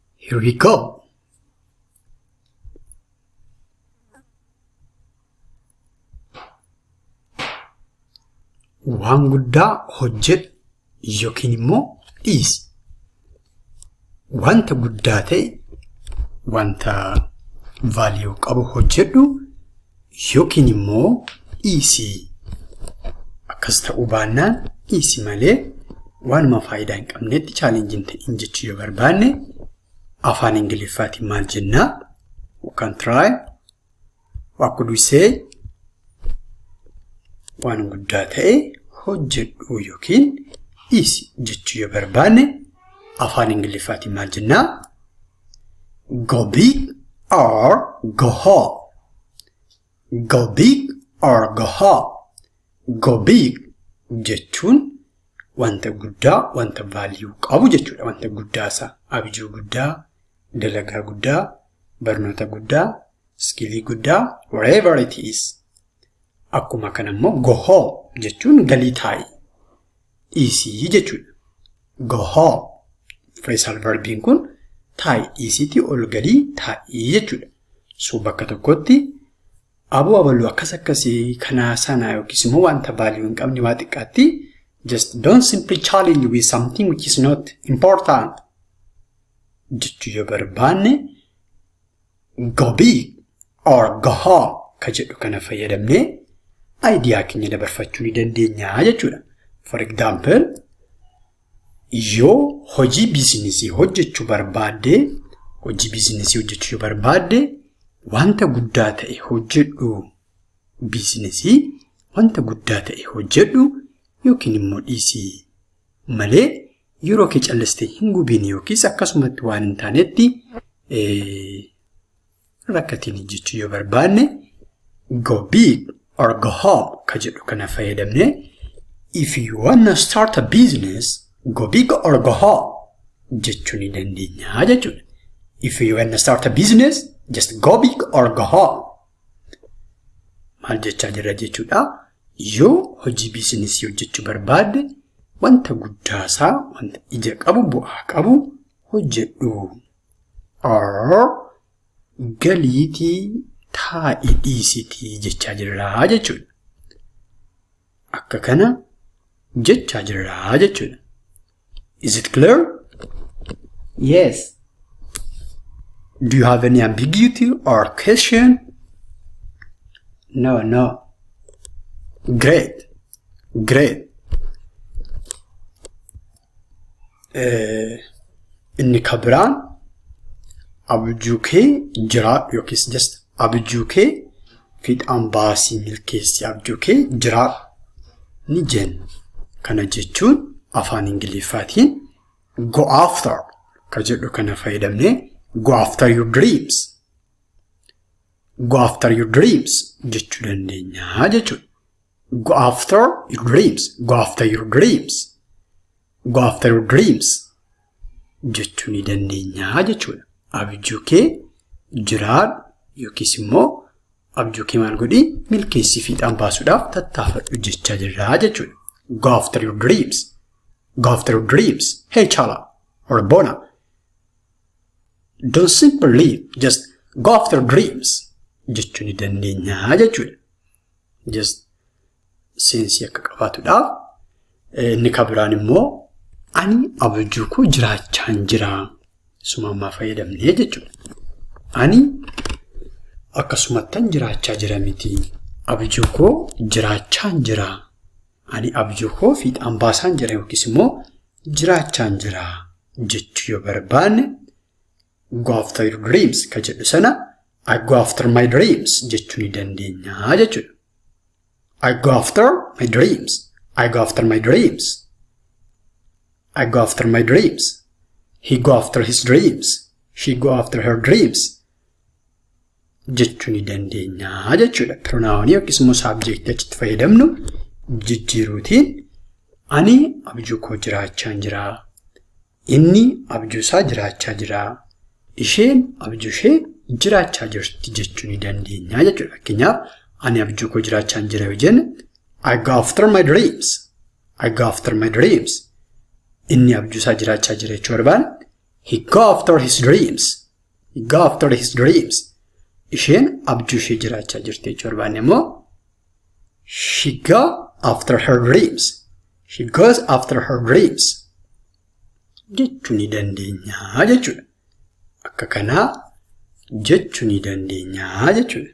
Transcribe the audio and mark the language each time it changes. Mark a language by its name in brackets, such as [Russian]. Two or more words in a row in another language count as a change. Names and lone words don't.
[English] Here we go. [Oromo] Waan guddaa hojjedhu yookiin immoo dhiisi. Wanta guddaa ta'e wanta value qabu hojjedhu yookiin immoo dhiisi. Akkas ta'uu baannaan dhiisi malee waanuma faayidaa hin qabnetti challenging ta'in jechuu yoo barbaanne afaan Ingiliffaatiin maal jennaa? [English] We can try. What could we say? [Oromo] Waan guddaa ta'e hojjedhu yookiin dhiisi jechuu yoo barbaanne afaan Ingiliffaatiin maal jennaa? [English] Go big or go home. Go big or go home. Go big [Oromo] jechuun wanta guddaa, wanta value qabu jechuudha. Wanta guddaasaa, abjuu guddaa, dalagaa guddaa, barnoota guddaa, skillii guddaa, [English] whatever it is. [Oromo] Akkuma kana immoo [English] go home [Oromo] jechuun galii taa'i. Dhiisii jechuudha. [English] Go home. Phrasal verbiin [Oromo] kun taa'i dhiisiitii ol galii taa'ii jechuudha. So bakka tokkotti aboo abaluu akkas akkasii kanaa sanaa yookiis immoo wanta value hin qabne waa xiqqaatti [English] just don't simply challenge with something which is not important. [Oromo] Jechuu yoo barbaanne [English] go big or go home [Oromo] ka jedhu kana fayyadamnee idea keenya dabarfachuu ni dandeenya jechuudha. [English] For example, [Oromo] yoo hojii bizinesii hojjechuu barbaadde, hojii bizinesii hojjechuu barbaadde wanta guddaa ta'e hojjedhu. Bizinesii wanta guddaa ta'e hojjedhu yookiin immoo dhiisii malee yeroo kee callistee hin gubiin yookiis akkasumatti waan hin taanetti rakkatiin jechuu yoo barbaanne [English] go big or go home [Oromo] ka jedhu kana fayyadamne [English] if you wanna start a business go big or go home [Oromo] jechuu ni dandeenya jechuudha. [English] If you wanna start a business just go big or go home. [Oromo] Maal jechaa jira jechuudha. Yoo hojii bizinesii hojjechuu barbaadde wanta guddaasaa, wanta ija qabu, bu'aa qabu hojjedhu. Or galiitii taa'i dhiisitii jechaa jirraa jechuudha. Akka kana jechaa jirraa jechuudha. [English] Is it clear? Yes. Do you have any ambiguity or question? No. Great. [Oromo] Inni kabiraan abjuu kee jiraadhu yookiis just abjuu kee fiixaan baasii milkeessi abjuu kee jiraadhu ni jenna. Kana jechuun afaan Ingiliffaatiin [English] go after [Oromo] ka jedhu kana fayyadamnee [English] go after your dreams. Go after your dreams [Oromo] jechuu dandeenya jechuudha. [English] Go after your dreams. Go after your dreams. Go after your dreams [Oromo] jechuu ni dandeenya jechuudha. Abjuu kee jiraadhu yookiis immoo abjuu kee maal godhi milkeessii fiixaan baasuudhaaf tattaafadhu jechaa jirraa jechuudha. [English] Go after your dreams. Go after your dreams. Hey Chala or Bona. Don't simply live. Just go after dreams. [Oromo] Jechuu ni dandeenya jechuudha. Just seensi akka qabaatuudhaaf inni kabiraan immoo ani abjuu koo jiraachaan jira. Sumammaa fayyadamnee jechuudha. Ani akkasumattan jiraachaa jira miti. Abjuu koo jiraachaan jira. Ani abjuu koo fiixaan baasaan jira yookiis immoo jiraachaan jira jechuu yoo barbaanne [English] go after your dreams [Oromo] ka jedhu sana [English] I go after my dreams [Oromo] jechuu ni dandeenya jechuudha. [English] I go after my dreams. I go after my dreams. I go after my dreams. He go after his dreams. She go after her dreams. [Oromo] Jechuu ni dandeenya jechuudha. Pronoun yookiis immoo subject achitti fayyadamnu jijjiiruutiin ani abjuu koo jiraachaan jira. Inni abjuu isaa jiraachaa jira. Isheen abjuu ishee jiraachaa jirti jechuu ni dandeenya jechuudha. Fakkeenyaaf ani abjuu koo jiraachaan jira yoo jenne [English] I go after my dreams. I go after my dreams. [Oromo] Inni abjuu isaa jiraachaa jira jechuu barbaanne [English] He go after his dreams. He go after his dreams. [Oromo] Isheen abjuu ishee jiraachaa jirti jechuu barbaanne immoo [English] she go after her dreams. She goes after her dreams. [Oromo] Jechuu ni dandeenya jechuudha. Akka kanaa jechuu ni dandeenya jechuudha.